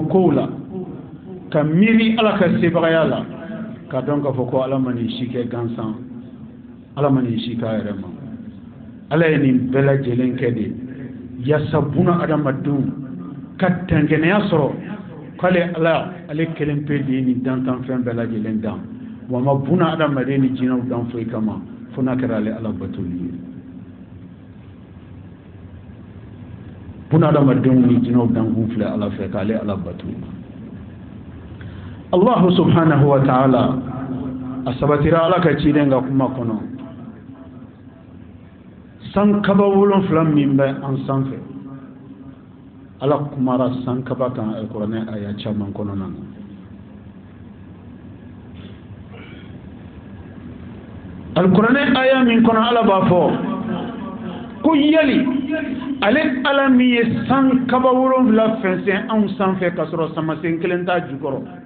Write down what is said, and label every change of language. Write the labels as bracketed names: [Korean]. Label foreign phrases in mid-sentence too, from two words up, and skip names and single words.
[Bambara] kow la ka miiri ala ka sebagaya la ka dɔn k'a fɔ ko ala ma nin si kɛ gansan ala ma nin si k'a yɛrɛ ma ala ye nin bɛɛ lajɛlen kɛ de yaasa buna adamadenw ka tɛnkɛnɛya sɔrɔ k'ale ala ale kelen pe de ye nin dantanfɛn bɛɛ lajɛlen dan wa ma buna adamaden ni jinɛw dan foyi kama fo n'a kɛra ale ala batoli ye buna adamadenw ni jinɛw dan kun filɛ ala fɛ k'ale ala batoli [Arabic] الله سبحانه وتعالى [Bambara] a sabatira ala ka ciden ga kuma kɔnɔ san kaba 7 min bɛ an sanfɛ ala kumara san kaba kan alkuranɛ aya caman kɔnɔna na alkuranɛ aya min kɔnɔ ala b'a fɔ ko yali ale ala min ye san kaba 7 fɛnsɛn anw sanfɛ ka sɔrɔ samasen kelen t'a jukɔrɔ